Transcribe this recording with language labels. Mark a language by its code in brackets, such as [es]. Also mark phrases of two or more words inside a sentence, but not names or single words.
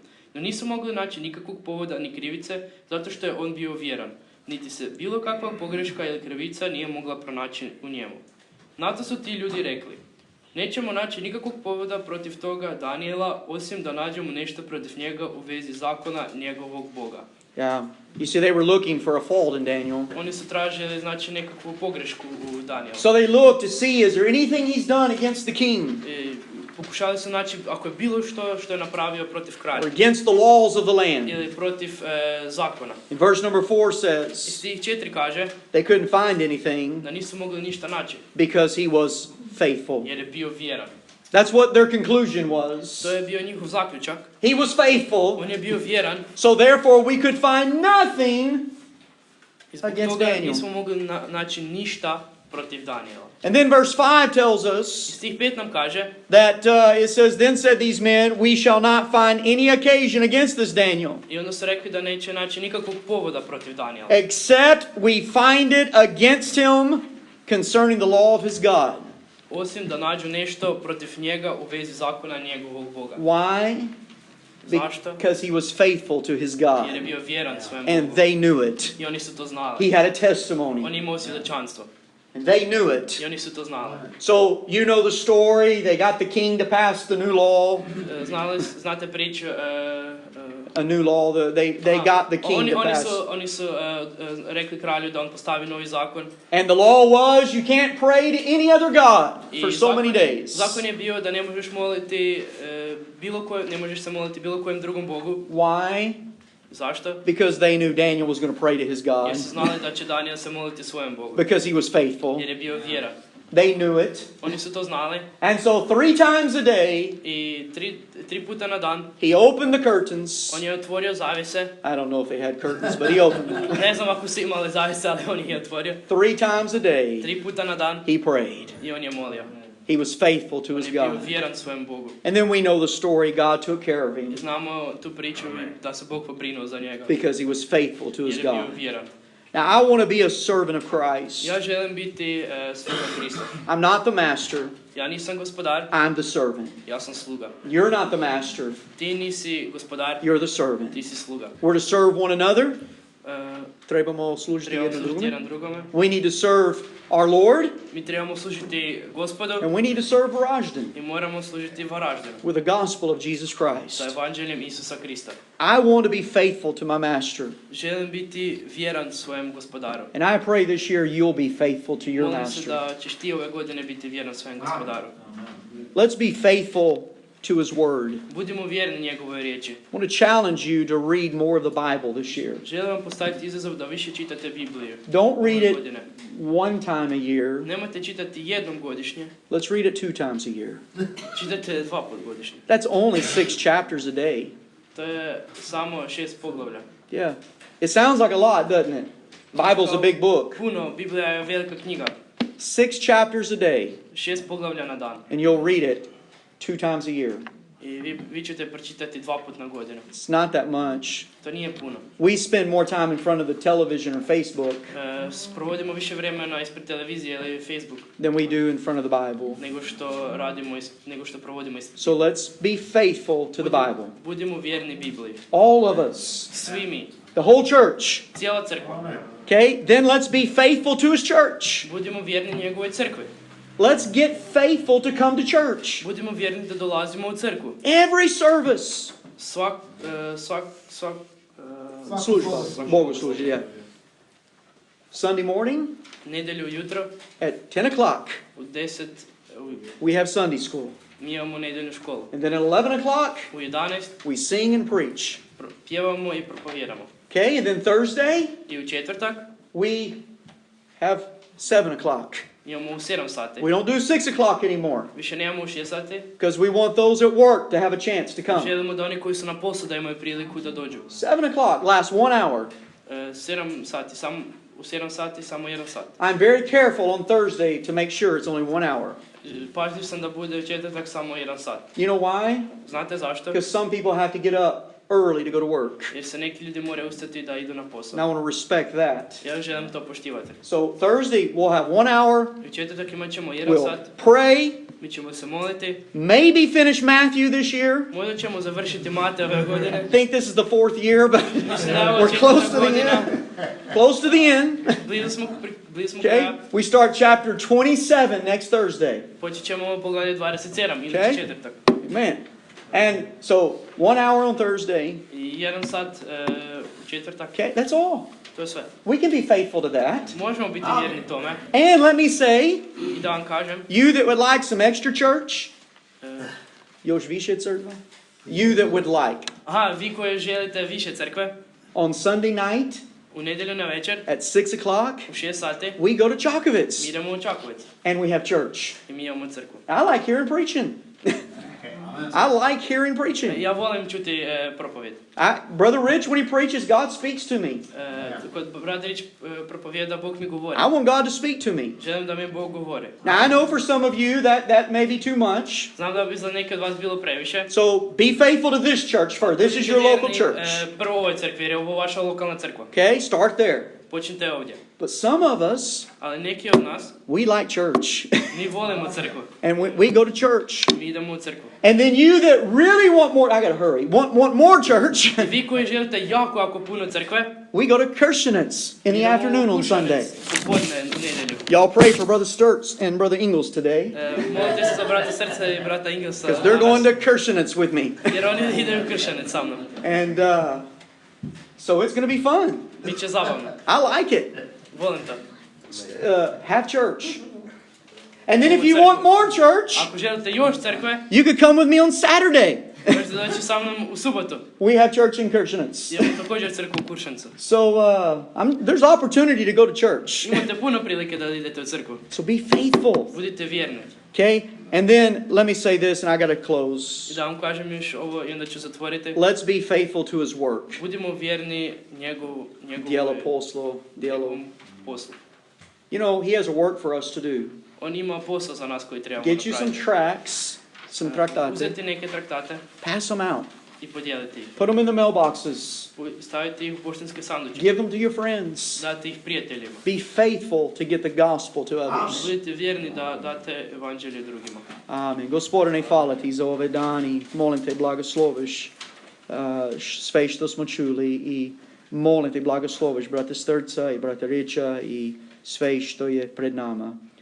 [hr] No nisu mogli naći nikakvog povoda ni krivice, zato što je on bio vjeran. Niti se bilo kakva pogreška ili krivica nije mogla pronaći u njemu. Na to su ti ljudi rekli: nećemo naći nikakvog povoda protiv toga Daniela, osim da nađemo nešto protiv njega u vezi zakona njegovog Boga. [en] Yeah. You see, they were looking for a fault in Daniel. [hr] Oni su tražili, znači, nekakvu pogrešku u Danielu. [en] So they looked to see, is there anything he's done against the king? [hr] Pokušali su, znači, ako je bilo što je napravio protiv kralja. [en] Or against the laws of the land? [hr] Ili protiv zakona. [en] In verse number 4 [hr] I [en] says, [hr] stih 4 kaže [en] they couldn't find anything [hr] da nisu mogli ništa naći, [en] because he was faithful. [hr] jer je bio vjeran. [en] That's what their conclusion was. [hr] To je bio njihov zaključak. [en] He was faithful, [hr] On je bio vjeran. [en] so therefore we could find nothing [hr] I zbog [en] against [hr] toga [en] Daniel. [hr] nismo mogli naći ništa protiv Daniela. [en] And then verse 5 tells [hr] I [en] us [hr] stih 5 nam kaže [en] that it says, then said these men, we shall not find any occasion against this Daniel, [hr] i onda su rekli da neće naći nikakvog povoda protiv Daniela. [en] except we find it against him concerning the law of his God. [hr] Osim da nađu nešto protiv njega u vezi zakona njegovog Boga. [en] Why? [hr] Zašto? [en] Because he was faithful to his God. [hr] Jer je bio vjeran svojem [en] And [hr] Bogu. [en] they knew it. [hr] I oni su to znali. [en] He had a testimony. [hr] On je imao svjedočanstvo. [en] And they knew it. [hr] I oni su to znali. [en] So, you know the story. They got the king to pass the new law. [hr] Znate priču, [en] A new law. They got the king to pass. [hr] Oni su rekli kralju da on postavi novi zakon. [en] And the law was you can't pray to any other god for so many days. [hr] Zakon je bio da ne možeš moliti ne možeš se moliti bilo kojem drugom bogu. [en] Why? [hr] Zašto? [en] Because they knew Daniel was going to pray to his God. [hr] Jer su znali da će Daniel se moliti svojem Bogu. [en] Because he was faithful. [hr] Jer je bio vjeran. [en] They knew it. [hr] Oni su to znali. [en] And so 3 times a day, [hr] I tri puta na dan, [en] he opened the curtains. [hr] on je otvorio zavjese. [en] I don't know if they had curtains, but he opened them. [hr] Ne znam ako su imali zavjese, ali on ih je otvorio. [en] 3 times a day, [hr] 3 puta na dan, [en] he prayed. [hr] i on je molio. [en] He was faithful to [hr] On [en] his [hr] je bio [en] God. [hr] vjeran svojem Bogu. [en] And then we know the story, God took care of him [hr] Znamo tu priču da se Bog pobrinuo za njega. [en] because he was faithful to [hr] Jer [en] his [hr] je bio [en] God. [hr] vjeran. [en] Now, I want to be a servant of Christ. [hr] Ja želim biti sluga Krista. [en] I'm not the master, [hr] Ja nisam gospodar, [en] I'm the servant. [hr] ja sam sluga. [en] You're not the master, [hr] Ti nisi gospodar, [en] you're the servant. [hr] ti si sluga. [en] We're to serve one another. Uh, [hr] Trebamo služiti Trebamo jednom služiti drugome. jedan drugome. [en] We need to serve our Lord, [hr] Mi trebamo služiti Gospodu [en] and we need to serve Vjeran [hr] i moramo služiti Varaždinu [en] with the gospel of Jesus [hr] sa [en] Christ. [hr] evanđeljem Isusa Krista. [en] I want to be faithful to my master, [hr] Želim biti vjeran svojem gospodaru. [en] and I pray this year you'll be faithful to your [hr] Molim se [en] master. [hr] da ćeš ti ove godine biti vjeran svojem gospodaru. [en] Let's be faithful to his word. [hr] Budimo vjerni njegovoj riječi. [en] I want to challenge you to read more of the Bible this year. [hr] Želim vam postaviti izazov da više čitate Bibliju. [en] Don't read [hr] ove [en] it [hr] godine. [en] one time a year. [hr] Nemojte čitati jednom godišnje, [en] Let's read it 2 times a year. [hr] čitajte 2 put godišnje. [en] That's only 6 chapters a day. [hr] To je samo 6 poglavlja. [en] Yeah. It sounds like a lot, doesn't it? Bible's a big book. [hr] Puno, Biblija je velika knjiga. [en] 6 chapters a day, [hr] 6 poglavlja na dan. [en] and you'll read it 2 times a year. [hr] I vi ćete pročitati 2 put na godinu. [en] It's not that much. [hr] To nije puno. [en] We spend more time in front of the television or Facebook [hr] Provodimo više vremena ispred televizije ili Facebook [en] than we do in front of the Bible. [hr] nego što provodimo ispred. [en] So let's be faithful to the Bible. [hr] Budimo vjerni Bibliji. [en] All of us. [hr] Svi mi. [en] The whole church. [hr] Cijela crkva. [en] Okay? Then let's be faithful to his church. [hr] Budimo vjerni njegovoj crkvi. [en] Let's get faithful to come to church. [hr] Budimo vjerni da dolazimo u crkvu. [en] Every service. [hr] Služba. Bogoslužje, [en] yeah. Sunday morning [hr] Nedjelju ujutro [en] at 10 o'clock, [hr] u 10 ujutro. [en] we have Sunday school. [hr] Mi imamo nedjeljnu školu. [en] And then at 11 o'clock, [hr] U 11 [en] we sing and preach. [hr] pjevamo i propovjedamo. [en] Okay? And then Thursday, [hr] I u četvrtak [en] we have 7 o'clock. [hr] imamo u 7 sati. [en] We don't do 6 o'clock anymore [hr] Više nemamo u 6 sati. [en] because we want those at work to have a chance to come. [hr] Želimo da oni koji su na poslu da imaju priliku da dođu. [en] 7 o'clock lasts 1 hour. [hr] 7 sati, u 7 sati samo 1 sat. [en] I'm very careful on Thursday to make sure it's only 1 hour. [hr] Pažljiv sam da bude u četvrtak samo 1 sat. [en] You know why? [hr] Znate zašto? [en] Because some people have to get up early to go to work. [hr] Jer se neki ljudi moraju ustati da idu na [en] And [hr] posao. [en] I want to respect that. [hr] Ja želim to poštivati. [en] So Thursday we'll have 1 hour. [hr] U četvrtak imat ćemo 1 [en] We'll [hr] sat. [en] pray. [hr] Mi ćemo se moliti. [en] Maybe finish Matthew this year. [hr] Možda ćemo završiti Mate ove godine. [en] I think this is the 4th year, but [hr] Mislim da je ovo [en] we're close to [hr] četvrta [en] the [hr] godina. [en] end. Close to the end. [hr] Blizu smo [en] Okay? [hr] kraja. [en] We start chapter 27 next Thursday. [hr] Počet ćemo ovo poglavlje 27 ili [en] Okay. [hr] četvrtak. [en] Amen. And so 1 hour on Thursday. [hr] I 1 sat u četvrtak. [en] Okay, that's all. [hr] To je sve. [en] We can be faithful to that. [hr] Možemo biti vjerni tome. [en] And let me say, [hr] I da vam kažem, [en] you that would like some extra church, e, [hr] još više crkva, [en] you that would like, [hr] vi koji želite više crkve, [en] on Sunday night [hr] u nedjelju na večer, [en] at 6 o'clock, [hr] u 6 sati, [en] we go to [hr] mi Čakovec idemo u Čakovec [en] and we have church. [hr] i mi imamo crkvu. [en] I like hearing preaching. I like hearing preaching. [hr] Ja volim čuti propovjed. [en] Brother Rich, when he preaches, God speaks to me. [hr] Kod brat Rič propovjeda, Bog mi govori. [en] I want God to speak to me. [hr] Želim da mi Bog govori. [en] Now, I know for some of you that may be too much. [hr] Znam da bi za neke od vas bilo previše. [en] So be faithful to this church first. This is your local church. [hr] Prvo ovoj crkvi, jer je ovo vaša lokalna crkva. [en] Okay, start there. [hr] počnite ovdje. [en] But some of us, [hr] Ali neki od nas, [en] we like church. [hr] mi volimo crkvu. [en] And we go to church. [hr] Mi idemo u crkvu. [en] And then you that really want more, I gotta hurry, want more church, [hr] I vi koji želite jako puno crkve, [en] we go to Kirstenitz in the [hr] idemo [en] afternoon [hr] u [en] on Sunday. [hr] Kuršanec popodne u nedjelju. [en] Y'all pray for Brother Sturts and Brother Ingles today, [hr] Molite se za brata Srca i brata Ingelsa. [en] because they're going to Kirstenitz with me. [hr] Jer oni idu u Kršanec sa mnom. [en] And so it's going to be fun. [hr] Biće zabavno. [en] I like it. [hr] Volim to. [en] Have church. And then if you want more church, [hr] Ako želite još crkve, [en] you could come with me on Saturday. [hr] možete doći sa mnom u subotu. [en] We have church in Kirstenitz. [hr] Imamo također crkvu u Kuršancu. [en] So there's opportunity to go to church. [hr] Imate puno prilike da idete u crkvu. [en] So be faithful. [hr] Budite vjerni. [en] Okay? And then let me say this, and I got to close. [hr] I da vam kažem još ovo i onda ću zatvoriti. [en] Let's be faithful to his work. [hr] Budimo vjerni njegovom poslu. [en] You know, he has a work for us to do. [hr] On ima posao za nas koji trebamo [en] Get you some [hr] napraviti. [en] tracts, some traktate, [hr] Uzeti neke traktate [en] pass them out. [hr] i podijeliti ih. [en] Put them in the mailboxes. [hr] Staviti ih u poštanske sanduče. [en] Give them to your friends. [hr] Dati ih prijateljima. [en] Be faithful to get the gospel to others. [hr] Budite vjerni da date evanđelje drugima. [en] Amen. [hr] Gospodine, hvala ti za ove dani. Molim te, blagosloviš sve što smo čuli i molim te, blagosloviš brata Strca i brata Riča i sve što je pred nama.